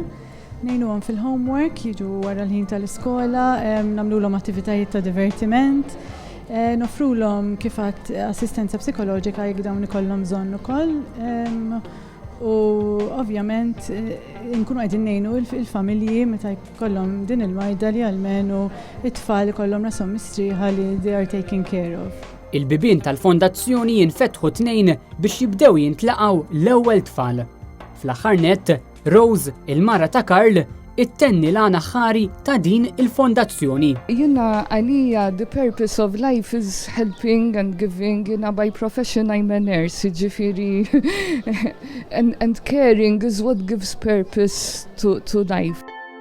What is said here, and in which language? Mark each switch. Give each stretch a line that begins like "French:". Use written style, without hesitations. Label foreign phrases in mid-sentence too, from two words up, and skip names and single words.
Maltese: Ngħinuhom fil-homework, jiġu wara l-ħin tal-iskola, nagħmluhom attivitajiet ta' divertiment, nofrulhom kif għadd assistenza psikoloġika jekk dawn ikollhom bżonn ukoll. U ovvjament nkunu qegħdin ngħinu il-familji meta jkollhom din il-marda li almenu it-tfal ikollhom rashom mistrieħa li
English: they are taken care of.
Maltese: Il-bibien tal-Fondazzjoni jinfetħu tnejn biex jibdew jintlaqgħu l-ewwel tfal. Fl-aħħar nett, Rose, il-mara ta' Karl, it-tenni l-għana ħari ta' din il-Fondazzjoni. Jiena għalija
English: the purpose of life is helping and giving. Jiena by profession I'm a nurse, ġifieri and caring is what gives purpose to life.